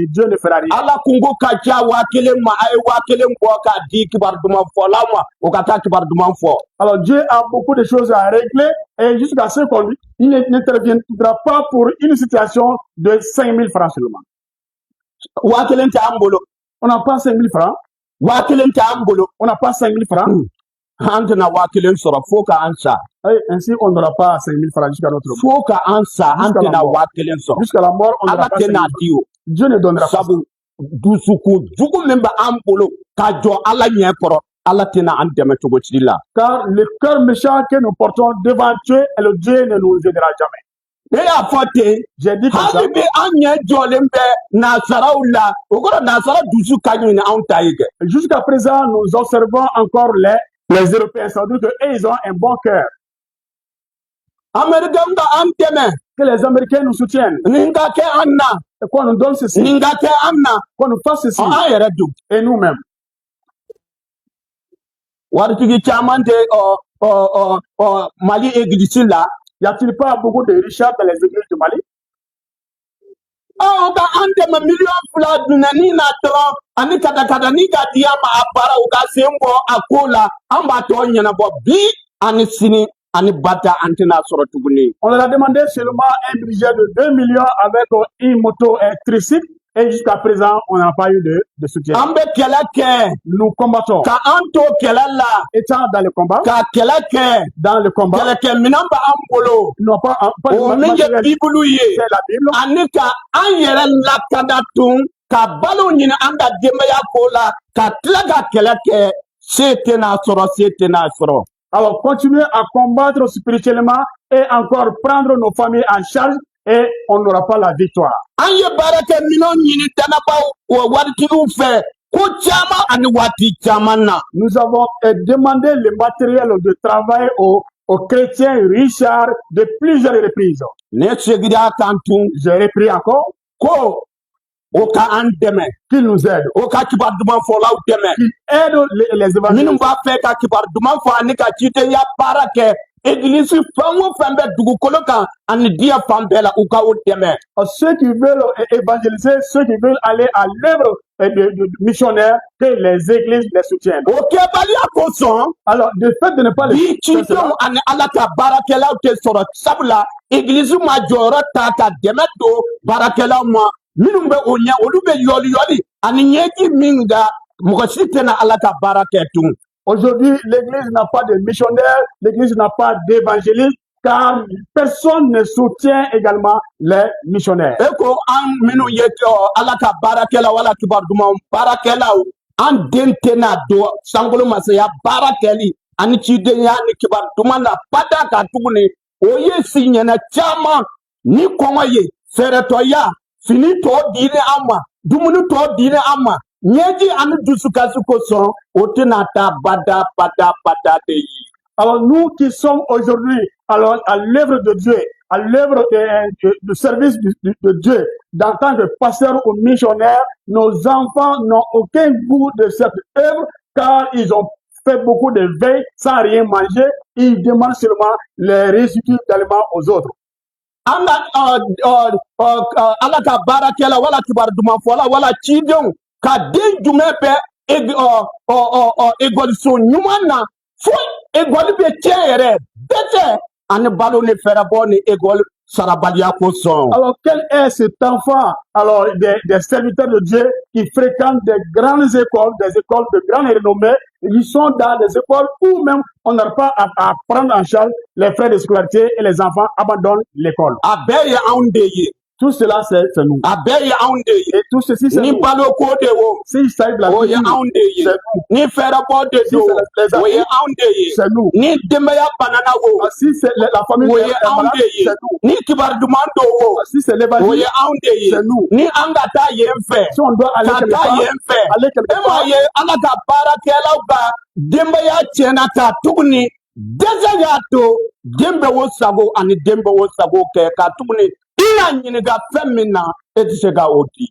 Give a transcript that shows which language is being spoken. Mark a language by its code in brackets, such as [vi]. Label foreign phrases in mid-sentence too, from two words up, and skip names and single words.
[fr] Dieu ne fera rien. [bm] Ala kungo ka ca 1000 ma a ye 1000 bɔ k'a di kibaru duman fɔla ma o ka taa kibaru duman fɔ. [fr] Alors, Dieu a beaucoup de choses à régler et jusqu'à ce qu'on dit, il n'interviendra pas pour une situation de 5000 francs seulement. [bm] 1000 tɛ an bolo. [fr] On n'a pas 5000 francs. [bm] 1000 tɛ an bolo. [fr] On n'a pas 5000 francs. [bm] An tɛna 1000 sɔrɔ fo ka an sa. [fr] Et ainsi, on n'aura pas 5000 francs jusqu'à notre mort. [bm] Fo ka an sa an [fr] Jusqu'à la [bm] tɛna [fr] mort. [bm] 1000 sɔrɔ. [fr] Jusqu'à la mort, on n'aura [bm] Ala [fr] pas [bm] tɛna [fr] 5000 [bm] di o. [fr] Dieu ne donnera pas. [bm] Sabu dusukun jugu min bɛ an bolo ka jɔ ala ɲɛ kɔrɔ ala tɛna an dɛmɛ cogo ci la. [fr] Car le cœur méchant que nous portons devant Dieu, et le Dieu ne nous aidera jamais. [bm] Ne y'a fɔ ten. [fr] J'ai dit comme ça. [bm] Hali bi an ɲɛ jɔlen bɛ nasaraw la o kɔrɔ nasara dusu ka ɲi ni anw ta ye kɛ. [fr] Jusqu'à présent, nous observons encore les Européens. Ça veut dire qu'ils ont un bon cœur. [bm] Américains ka an dɛmɛ [fr] Que les Américains nous soutiennent. [bm] nin ka kɛ an na [fr] Et qu'on nous donne ceci. [bm] nin ka kɛ an na [fr] Qu'on nous fasse ceci. [bm] an yɛrɛ dun. [fr] Et nous-mêmes. [bm] Waritigi caman tɛ Mali egilisi la. [fr] Y a-t-il pas beaucoup de richards dans les églises du Mali? [bm] Aw ka an dɛmɛ 2 millions ni na dɔrɔn ani kada ni ka di an ma a baara u ka sen bɔ a ko la an b'a tɔ ɲɛnabɔ bi ani sini ani bata an tɛna sɔrɔ tuguni. [fr] On leur a demandé seulement un budget de 2 millions avec une moto tricycle. Et jusqu'à présent, on n'a pas eu de soutien. [bm] An bɛ kɛlɛ kɛ [fr] Nous combattons. [bm] ka an to kɛlɛ la [fr] Étant dans le combat, [bm] ka kɛlɛ kɛ [fr] dans le combat, [bm] kɛlɛkɛminɛn b'an bolo [fr] non pas [bm] o min ye [fr] matériel, [bm] bibulu ye [fr] c'est la Bible. [bm] ani ka an yɛrɛ lakanda tun ka balo ɲini an ka denbaya ko la ka tila ka kɛlɛ kɛ se tɛna sɔrɔ se tɛna sɔrɔ. [fr] Alors, continuer à combattre spirituellement et encore prendre nos familles en charge et on n'aura pas la victoire. [bm] An ye baara kɛ minɛnw ɲini danabaw o waritigiw fɛ ko caman ani waati caman na. [fr] Nous avons demandé le matériel de travail aux chrétiens Richard de plusieurs reprises. [bm] Ne segira kan tun [fr] J'ai repris encore [bm] ko o ka an dɛmɛ, [fr] qu'il nous aide, [bm] o ka kibaru duman fɔlaw dɛmɛ, [fr] qu'il aide les [bm] minnu [fr] évangélistes. [bm] b'a fɛ ka kibaru duman fɔ ani ka cidenya baara kɛ église fɛn o fɛn bɛ dugukolo kan ani diɲɛ fan bɛɛ la u ka o dɛmɛ. [fr] Ceux qui veulent évangéliser, ceux qui veulent aller à l'œuvre de missionnaire, que les églises les soutiennent. [bm] O kɛbaliya kosɔn [fr] Alors, le fait de ne pas les [bm] bi cidenw ani ala ka baarakɛlaw tɛ sɔrɔ sabula église ma jɔyɔrɔ ta ka dɛmɛ don baarakɛlaw ma minnu bɛ o ɲɛ olu bɛ yɔliyɔli ani ɲɛji min da mɔgɔ si tɛna ala ka baara kɛ tun. [fr] Aujourd'hui, l'église n'a pas de missionnaires, l'église n'a pas d'évangélistes, car personne ne soutient également les missionnaires. [bm] E ko an minnu ye ala ka baarakɛlaw wala kibaru dumanw baarakɛlaw an den tɛna don sankolo masaya baara kɛli ani cidenya ni kibaru duman na bada kan tuguni o ye si ɲɛna caman ni kɔngɔ ye fɛɛrɛtɔya fini tɔ dini an ma dumuni tɔ dini an ma ɲɛji ani dusukasi kosɔn o tɛna taa bada de ye. [fr] Alors nous qui sommes aujourd'hui alors à l'œuvre de Dieu, à l'œuvre du service de Dieu, en tant que pasteur ou missionnaire, nos enfants n'ont aucun goût de cette œuvre car ils ont fait beaucoup de veilles sans rien manger. Ils demandent seulement les résidus d'aliments aux autres. [bm] Ala ka baarakɛla wala kibaru duman fɔla wala cidenw ka den jumɛn bɛ ekɔliso ɲuman na fo ekɔli bɛ tiɲɛ yɛrɛ bɛɛ tɛ ani balo ni fɛɛrɛbɔ ni ekɔli sarabaliya kosɔn. [fr] Alors quel est cet enfant alors des serviteurs de Dieu qui fréquentent des grandes écoles, des écoles de grande renommée, ils sont dans des écoles où même on n'a pas à prendre en charge les frais de scolarité et les enfants abandonnent l'école. [bm] A bɛɛ ye anw de ye. [fr] Tout cela, c'est nous. [bm] A bɛɛ ye anw de ye. [fr] Et tout ceci, c'est [bm] ni [fr] nous. [bm] balo ko de wo [fr] S'il s'agit de la [bm] o ye anw de ye. [fr] c'est nous. [bm] Ni fɛɛrɛbɔ de [fr] Si [bm] do [fr] c'est [bm] o ye anw de ye. [fr] c'est nous. [bm] Ni denbaya banana wo [fr] Si c'est la famille, [bm] o ye anw de ye. [fr] c'est nous. [bm] Ni kibaru duman do wo [fr] Si c'est [bm] o [fr] l'évangile, [bm] ye anw de ye. [fr] c'est nous. [bm] Ni an ka taa yen fɛ [fr] Si on doit aller [bm] ka [fr] quelque [bm] taa [fr] part, [bm] yen fɛ [fr] aller quelque [bm] e m'a [fr] part, [bm] ye ala ka baarakɛlaw ka denbaya tiɲɛna ta tuguni dɛsɛ y'a to den bɛ o sago ani den bɛ o sago kɛ ka tuguni i n'a ɲininka fɛn min na e tɛ se ka o di.